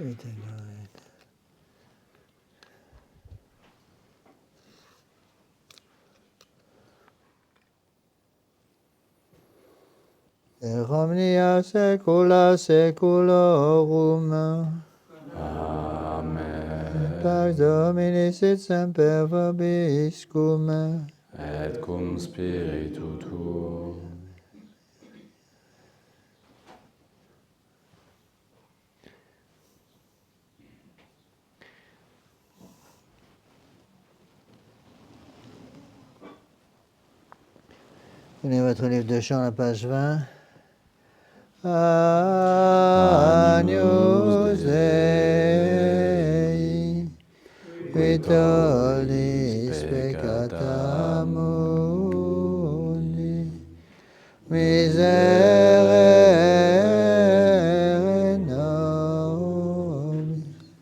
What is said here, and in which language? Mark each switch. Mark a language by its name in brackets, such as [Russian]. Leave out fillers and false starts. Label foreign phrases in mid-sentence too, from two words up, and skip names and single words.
[Latin] Et omnia saecula saeculorum. Amen. Pax Domini sit semper vobiscum. Et cum spiritu tuo. [French] Prenez votre livre de chant, la page 20. [Latin] Agnus Dei, qui tollis peccata mundi, miserere nobis.